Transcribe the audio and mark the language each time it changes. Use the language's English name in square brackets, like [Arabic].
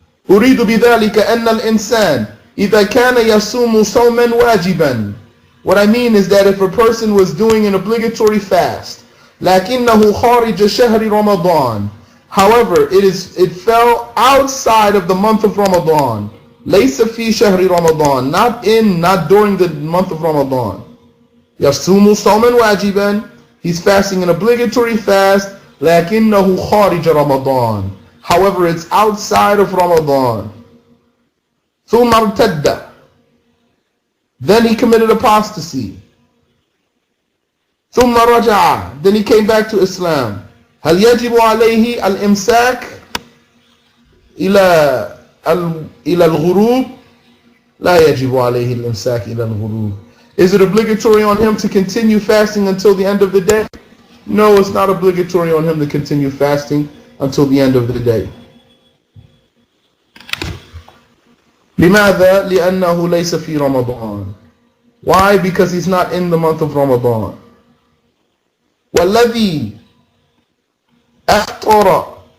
[Arabic] أريد بذلك أن الإنسان إذا كان يصوم صوما واجبا. [English] What I mean is that if a person was doing an obligatory fast, [Arabic] لكنه خارج شهر رمضان, [English] however, it fell outside of the month of Ramadan. [Arabic] ليس في شهر رمضان, [English] not during the month of Ramadan. [Arabic] يصوم صوما واجبا, [English] he's fasting an obligatory fast, [Arabic] لكنه خارج رمضان. [English] However, it's outside of Ramadan. [Arabic] ثم ارتد, [English] then he committed apostasy. [Arabic] ثم رجع, [English] then he came back to Islam. [Arabic] هل يجب عليه الإمساك إلى الغروب؟ لا يجب عليه الإمساك إلى الغروب. [English] Is it obligatory on him to continue fasting until the end of the day? No, it's not obligatory on him to continue fasting until the end of the day. [Arabic] لماذا؟ لأنه ليس في رمضان. [English] Why? Because he's not in the month of Ramadan. [Arabic] والذي أفطر